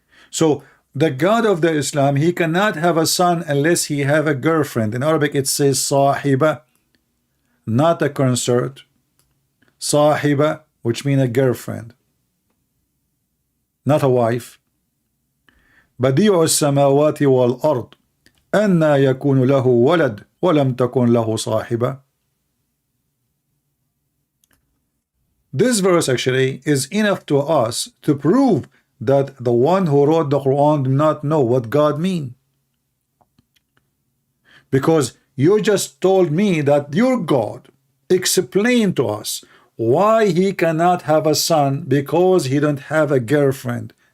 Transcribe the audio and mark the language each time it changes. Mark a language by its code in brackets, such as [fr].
[en] So the God of the Islam, He cannot have a son unless he have a girlfriend. In Arabic it says sahiba, not a consort. Sahiba, which means a girlfriend, not a wife. [ar] بديع السماوات والأرض أنى يكون له ولد ولم تكن له صاحبة. [en] This verse actually is enough to us to prove that the one who wrote the Quran did not know what God mean. Because you just told me that your God explained to us why He cannot have a son because He don't have a girlfriend.